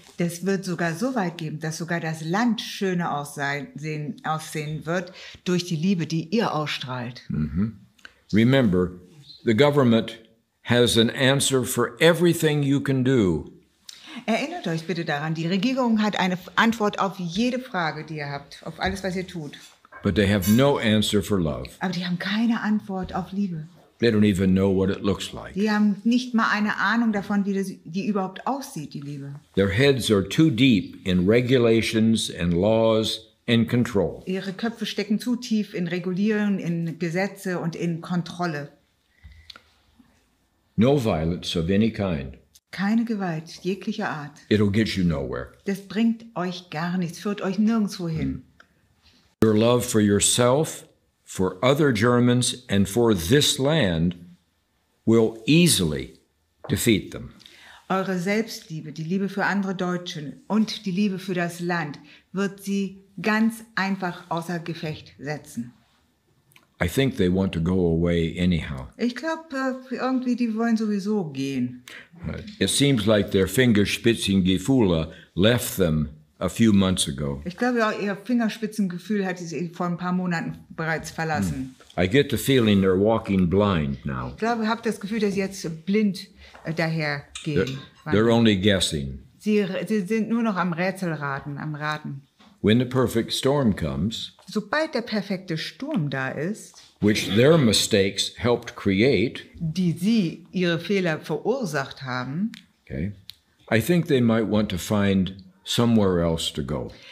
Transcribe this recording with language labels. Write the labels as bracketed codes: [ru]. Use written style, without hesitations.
[de] Das wird sogar so weit geben, dass sogar das Land schöner aussehen wird durch die Liebe, die ihr ausstrahlt. [en] Remember, the government has an answer for everything you can do. [de] Erinnert euch bitte daran, die Regierung hat eine Antwort auf jede Frage, die ihr habt, auf alles, was ihr tut. [en] But they have no answer for love. [de] Aber die haben keine Antwort auf Liebe. [en] They don't even know what it looks like. [de] Die haben nicht mal eine Ahnung davon, wie die überhaupt aussieht, die Liebe. [en] Their heads are too deep in regulations and laws and control. [de] Ihre Köpfe stecken zu tief in Regulierung, in Gesetze und in Kontrolle. [en] No violence of any kind. [de] Keine Gewalt jeglicher Art. [en] It'll get you nowhere. [de] Das bringt euch gar nichts, führt euch nirgendwo hin. [en] Your love for yourself, for other Germans, and for this land will easily defeat them. [de] Eure Selbstliebe, die Liebe für andere Deutsche und die Liebe für das Land wird sie ganz einfach außer Gefecht setzen. [en] I think they want to go away anyhow. [de] Ich glaube, irgendwie, die wollen sowieso gehen. [en] It seems like their Fingerspitzengefühle left them a few months ago. [de] Ich glaube, ihr Fingerspitzengefühl hat sie vor ein paar Monaten bereits verlassen. [en] I get the feeling they're walking blind now. [de] Ich glaube, ich habe das Gefühl, dass sie jetzt blind dahergehen. [en] They're only guessing. [de] Sie sind nur noch am Rätselraten, am Raten. [en] When the perfect storm comes, [de] sobald der perfekte Sturm da ist, [en] which their mistakes helped create, [de] die sie ihre Fehler verursacht haben, [en] okay, I think they might want to find somewhere else to go.